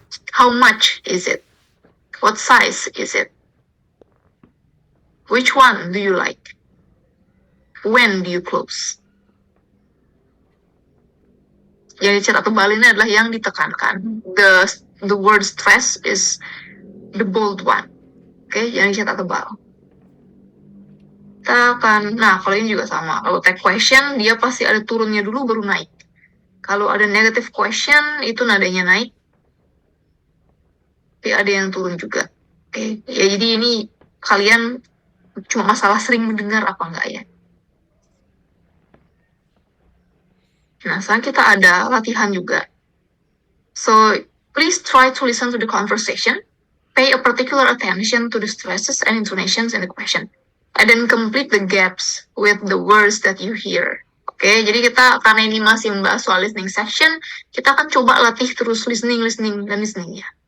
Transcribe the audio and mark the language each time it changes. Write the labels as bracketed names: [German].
[English] How much is it? What size is it? Which one do you like? When do you close? [Indonesian] Jadi cetak tebal ini adalah yang ditekankan. [English] The word stress is the bold one. [Indonesian] Oke, yang cetak tebal. Nah, kalau ini juga sama. Kalau tag question, dia pasti ada turunnya dulu baru naik. Kalau ada negative question, itu nadanya naik. Tapi ada yang turun juga. Oke, ya jadi ini kalian cuma masalah sering mendengar apa enggak ya. Nah, sekarang kita ada latihan juga. [English] So, please try to listen to the conversation. Pay a particular attention to the stresses and intonations in the question. And then complete the gaps with the words that you hear. [Indonesian] Oke, jadi kita karena ini masih membahas soal listening section, kita akan coba latih terus listening ya.